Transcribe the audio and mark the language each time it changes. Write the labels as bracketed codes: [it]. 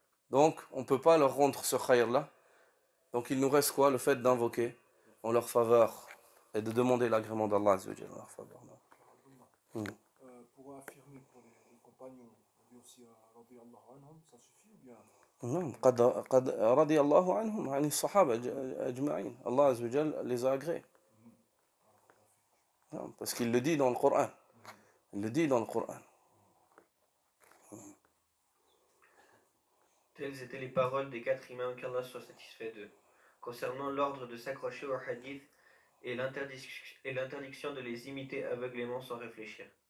[fr] Donc, on ne peut pas leur rendre ce khayr-là. Donc, il nous reste quoi? Le fait d'invoquer en leur faveur et de demander l'agrément d'Allah Azza wa Jalla en leur faveur. Pour affirmer pour les compagnons, on dit aussi radiyallahu anhum, ça suffit ou bien? Non, [ar] قد رضي الله عنهم عن الصحابة أجمعين. [fr] Allah Azza wa Jalla les a agréés. Non, parce qu'il le dit dans le Coran. Il le dit dans le Coran. Telles étaient les paroles des 4 imams, qu'Allah soit satisfait d'eux, concernant l'ordre de s'accrocher au hadith et l'interdiction de les imiter aveuglément sans réfléchir.